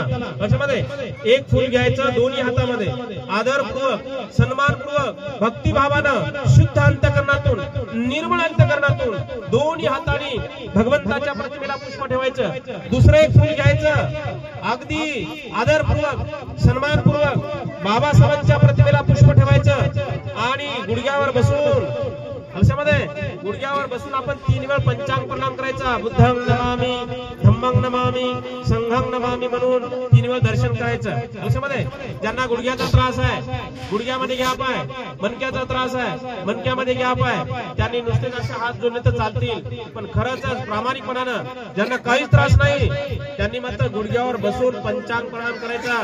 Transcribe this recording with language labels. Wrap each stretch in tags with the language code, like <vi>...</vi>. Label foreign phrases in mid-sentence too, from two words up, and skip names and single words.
<mr>त्याच्यामध्ये एक फुल घ्यायचं दोन्ही हातामध्ये, आदरपूर्वक सन्मानपूर्वक भक्तिभावानं शुद्ध अंतकरणातून निर्मळ अंतकरणातून दोन्ही हाताने भगवंताच्या प्रतिमेला पुष्प ठेवायचं. दुसरं एक फुल घ्यायचं, अगदी आदरपूर्वक सन्मानपूर्वक बाबासाहेबांच्या प्रतिमेला पुष्प ठेवायचं आणि गुडघ्यावर बसून गुडघ्यावर बसून आपण 3 वेळ पंचांग प्रणाम करायचा.</mr> <pi>बुद्धं नमामि, धम्मं नमामि, संघं नमामि</pi> <mr>म्हणून 3 वेळ दर्शन करायचं. त्याच्यामध्ये ज्यांना गुडघ्याचा त्रास आहे, गुडघ्यामध्ये गॅप आहे, मणक्याचा त्रास आहे, मणक्यामध्ये गॅप आहे, त्यांनी नुसते असे हात जोडले तर चालतील. पण खरंच प्रामाणिकपणानं ज्यांना काहीच त्रास नाही त्यांनी मात्र गुडघ्यावर बसून पंचांग प्रणाम करायचा.</mr>